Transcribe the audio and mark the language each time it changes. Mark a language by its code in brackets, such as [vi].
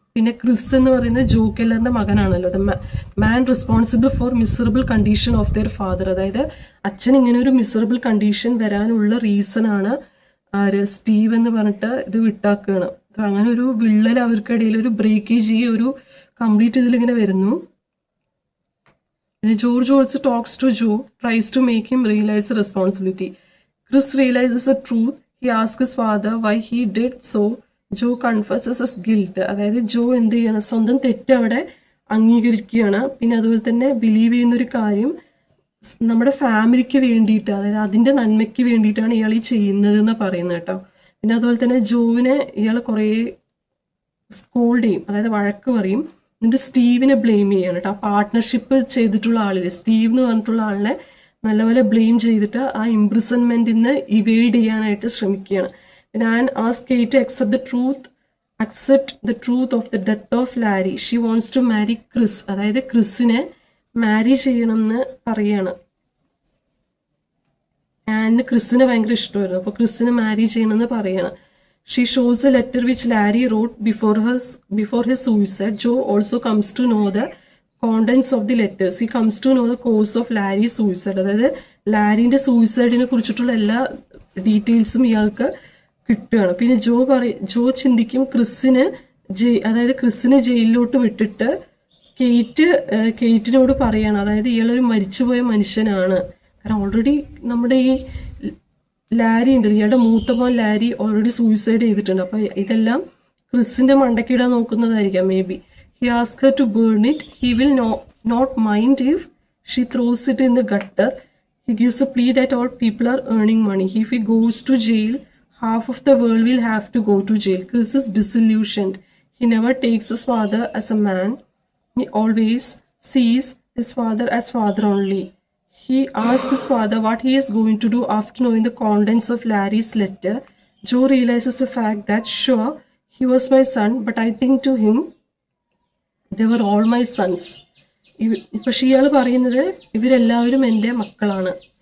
[ml] പിന്നെ ക്രിസ് എന്ന് പറയുന്നത് ജോ കെല്ലറിന്റെ മകനാണല്ലോ, [en] The man responsible for miserable condition of their father. [ml] അതായത് അച്ഛൻ ഇങ്ങനെ ഒരു മിസറബിൾ കണ്ടീഷൻ വരാനുള്ള റീസൺ ആണ് സ്റ്റീവ് എന്ന് പറഞ്ഞിട്ട് ഇത് വിട്ടാക്കുകയാണ്. അങ്ങനെ ഒരു വിള്ളൽ അവർക്കിടയിൽ ഒരു ബ്രേക്കേജ് ഈ ഒരു കംപ്ലീറ്റ് ഇതിലിങ്ങനെ വരുന്നു. [en] George also talks to Joe, tries to make him realize the responsibility. Chris realizes the truth. He asks his father why he did so. Joe confesses his guilt. [ml] അതായത് ജോ എന്ത് ചെയ്യണം, സ്വന്തം തെറ്റ് അവിടെ അംഗീകരിക്കുകയാണ്. പിന്നെ അതുപോലെ തന്നെ ബിലീവ് ചെയ്യുന്നൊരു കാര്യം നമ്മുടെ ഫാമിലിക്ക് വേണ്ടിയിട്ട്, അതായത് അതിൻ്റെ നന്മയ്ക്ക് വേണ്ടിയിട്ടാണ് ഇയാൾ ഈ ചെയ്യുന്നതെന്ന് പറയുന്നത് കേട്ടോ. പിന്നെ അതുപോലെ തന്നെ ജോവിനെ ഇയാൾ കുറേ സ്കോൾഡ് ചെയ്യും, അതായത് വഴക്ക് പറയും. എന്നിട്ട് സ്റ്റീവിനെ ബ്ലെയിം ചെയ്യാണ് കേട്ടോ. ആ പാർട്ട്ണർഷിപ്പ് ചെയ്തിട്ടുള്ള ആളില്ലേ സ്റ്റീവ് എന്ന് പറഞ്ഞിട്ടുള്ള ആളിനെ നല്ലപോലെ ബ്ലെയിം ചെയ്തിട്ട് ആ ഇംപ്രിസൺമെന്റിൽ നിന്ന് ഇവേഡ് ചെയ്യാനായിട്ട് ശ്രമിക്കുകയാണ്. [en] പിന്നെ Ann ask Kate to accept the truth of the death of Larry. She wants to marry Chris. [ml] അതായത് ക്രിസിനെ മാരി ചെയ്യണം എന്ന് പറയാണ്. ആനിന് ക്രിസിനെ ഭയങ്കര ഇഷ്ടമായിരുന്നു, അപ്പോൾ ക്രിസിനെ മാരി ചെയ്യണമെന്ന് പറയാണ്. [en] She shows the letter which Larry wrote before his suicide. Joe also comes to know the contents of the letters. He comes to know the cause of Larry's suicide. [ml] അതായത് ലാരിൻ്റെ സൂയിസൈഡിനെ കുറിച്ചിട്ടുള്ള എല്ലാ ഡീറ്റെയിൽസും ഇയാൾക്ക് കിട്ടുകയാണ്. പിന്നെ ജോ ചിന്തിക്കും അതായത് ക്രിസിനെ ജയിലിലോട്ട് വിട്ടിട്ട് കെയ്റ്റിനോട് പറയാണ്, അതായത് ഇയാളൊരു മരിച്ചുപോയ മനുഷ്യനാണ്. കാരണം ഓൾറെഡി നമ്മുടെ ഈ ലാരി ഉണ്ട്, ഇയാളുടെ മൂത്ത മോൻ ലാരി ഓൾറെഡി സൂയിസൈഡ് ചെയ്തിട്ടുണ്ട്. അപ്പോൾ ഇതെല്ലാം ക്രിസിന്റെ മണ്ടക്കിടാൻ നോക്കുന്നതായിരിക്കാം may be. [en] He ask her to burn it. He will not mind if she throws it in the gutter. He gives a plea that all people are earning money. If he goes to jail, half of the world will have to go to jail. Chris is disillusioned. He never takes his father as a man. He always sees his father as father only. He asks his father what he is going to do after knowing the contents of Larry's letter. Joe realizes the fact that sure, he was my son, but I think to him they were all my sons. [ml] പക്ഷെ ഇയാൾ പറയുന്നത് ഇവരെല്ലാവരും എൻ്റെ മക്കളാണ്.